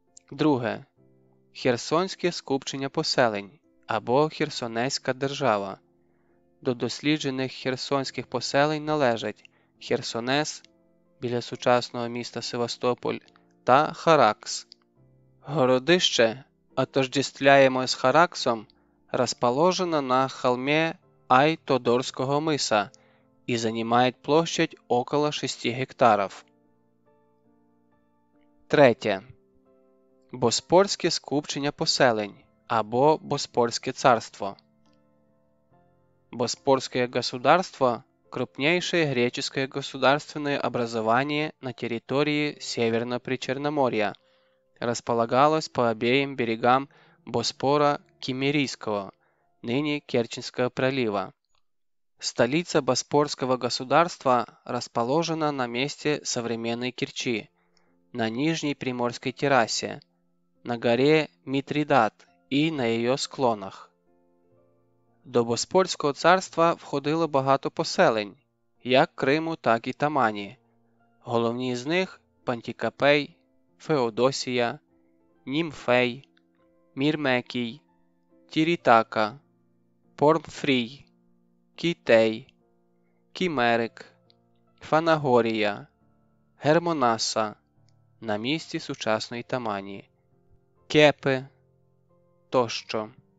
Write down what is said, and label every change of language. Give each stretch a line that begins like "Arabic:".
Ukrainian: Друге – Херсонське скупчення поселень або Херсонеська держава. До досліджених херсонських поселень належать Херсонес біля сучасного міста Севастополь та Харакс.
Russian: Городище, отождествляемое с Хараксом, расположено на холме Ай-Тодорского мыса и занимает площадь около 6 гектаров.
Ukrainian: Третє. Боспорське скупчення поселень або Боспорське царство.
Russian: Боспорское государство – крупнейшее греческое государственное образование на территории Северно-Причерноморья, располагалось по обеим берегам Боспора Киммерийского, ныне Керченского пролива. Столица Боспорского государства расположена на месте современной Керчи, на Нижней Приморской террасе, на горе Митридат
Ukrainian: і на її
Russian: склонах.
Ukrainian: До Боспорського царства входило багато поселень, як Криму, так і Тамані. Головні з них – Пантікапей, Феодосія, Німфей, Мірмекій, Тірітака, Пормфрій, Кітей, Кімерик, Фанагорія, Гермонаса на місці сучасної Тамані, Кепи тощо.